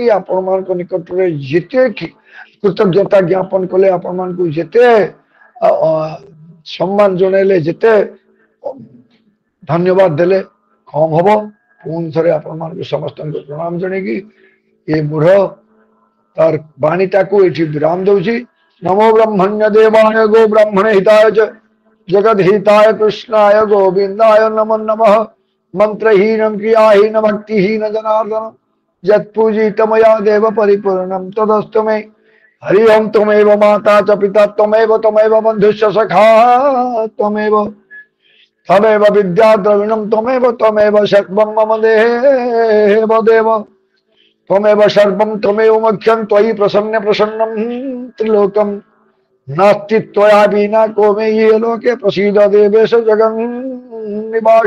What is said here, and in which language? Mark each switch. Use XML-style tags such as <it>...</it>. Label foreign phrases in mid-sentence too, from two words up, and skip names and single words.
<or>ଆପଣମାନଙ୍କ ନିକଟରେ ଯେତେ କୃତଜ୍ଞତା ଜ୍ଞାପନ କଲେ, ଆପଣମାନଙ୍କୁ ଯେତେ ସମ୍ମାନ ଜଣାଇଲେ, ଯେତେ ଧନ୍ୟବାଦ ଦେଲେ କମ୍ ହବ। ପୁଣି ଥରେ ଆପଣମାନଙ୍କୁ ସମସ୍ତଙ୍କୁ ପ୍ରଣାମ ଜଣେଇକି ଏ ମୂଢ଼ ତାର ବାଣୀଟାକୁ ଏଠି ବିରାମ ଦଉଛି।</or> <sa>ନମୋ ବ୍ରହ୍ମଣ୍ୟ ଦେବାୟ ଗो ବ୍ରାହ୍ମଣ ହିତାୟ ଜଗଦ ହିତାୟ କୃଷ୍ଣାୟ ଗୋବିନ୍ଦାୟ ନମो ନମଃ। मंत्रहीनम क्रियाहीन भक्तिहीन जनार्दन यत्पूजित मया देव परिपूर्णम तदस्तु मे। हरि ओम त्वमेव माता च पिता त्वमेव त्वमेव बंधुश्च सखा त्वमेव त्वमेव विद्या द्रविणम त्वमेव त्वमेव सर्वं मम देव देव त्वमेव सर्वं त्वमेव मुख्यं त्वयि प्रसन्न प्रसन्नं त्रिलोकं नास्ति त्वया विना को मे ये लोके प्रसीद देवेश जगन्निवास।</sa>